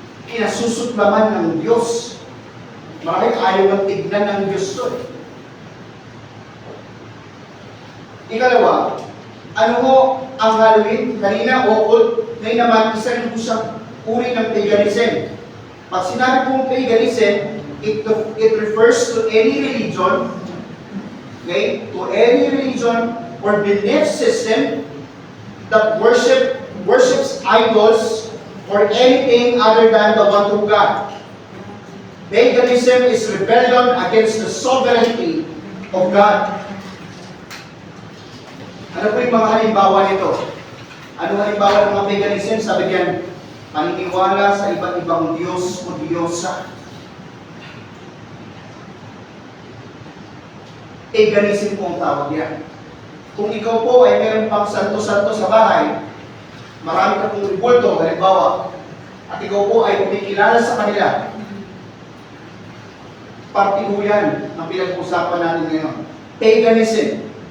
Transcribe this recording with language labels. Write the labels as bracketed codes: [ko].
[tl] kinasusuplaman ng Diyos. Maraming ayaw ng tignan ng Diyos to. Ikalawa, ano ho ang Halloween? Kanina, occult. Ngayon naman, isa rin po sa uri ng paganism. Pag sinabi pong paganism, [en] it refers to any religion, okay, to any religion or belief system that worships idols or anything other than the one true God. Paganism is rebellion against the sovereignty of God. [tl] Ano po yung mga halimbawa nito? Ano halimbawa ng mga paganism? Sabi diyan, paniniwala sa iba't ibang Diyos o Diyosa. Paganism po ang tawag yan. Kung ikaw po ay meron pang santo-santo sa bahay, marami ka pong ribulto, halimbawa, at ikaw po ay kumikilala sa kanila, parte po yan ang pinag-usapan natin ngayon. Paganism.